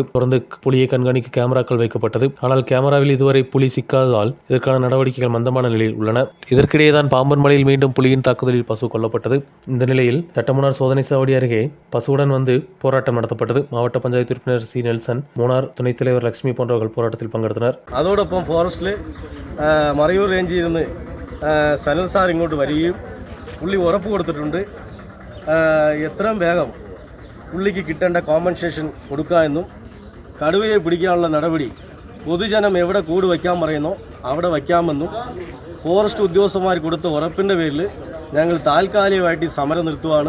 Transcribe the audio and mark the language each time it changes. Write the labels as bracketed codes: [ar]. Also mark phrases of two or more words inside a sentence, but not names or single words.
[ta] தொடர்ந்து புலியை கண்காணிக்க கேமராக்கள் வைக்கப்பட்டது. ஆனால் கேமராவில் இதுவரை புலி சிக்காததால் இதற்கான நடவடிக்கைகள் மந்தமான நிலையில் உள்ளன. இதற்கிடையேதான் பாம்பன் மலையில் மீண்டும் புலியின் தாக்குதலில் பசு கொல்லப்பட்டது. இந்த நிலையில் சட்டமூனார் சோதனை சாவடி அருகே பசுவுடன் வந்து போராட்டம் நடத்தப்பட்டது. மாவட்ட பஞ்சாயத்து உறுப்பினர் சி. நெல்சன், மூணார் துணைத் தலைவர் லட்சுமி போன்றவர்கள் போராட்டத்தில் பങ്കெடுத்தனர். [ml] അതോടൊപ്പം ഫോറസ്റ്റിൽ മറയൂർ റേഞ്ചിൽ നിന്ന് സനൽ സാർ ഇങ്ങോട്ട് വരികയും പുള്ളി ഉറപ്പ് കൊടുത്തിട്ടുണ്ട്. എത്രയും വേഗം പുള്ളിക്ക് കിട്ടേണ്ട കോമ്പൻസേഷൻ കൊടുക്കുക എന്നും കടുവയെ പിടിക്കാനുള്ള നടപടി പൊതുജനം എവിടെ കൂട് വയ്ക്കാൻ പറയുന്നോ അവിടെ വയ്ക്കാമെന്നും ഫോറസ്റ്റ് ഉദ്യോഗസ്ഥന്മാർ കൊടുത്ത ഉറപ്പിൻ്റെ പേരിൽ ഞങ്ങൾ താൽക്കാലികമായിട്ട് ഈ സമരം നിർത്തുകയാണ്.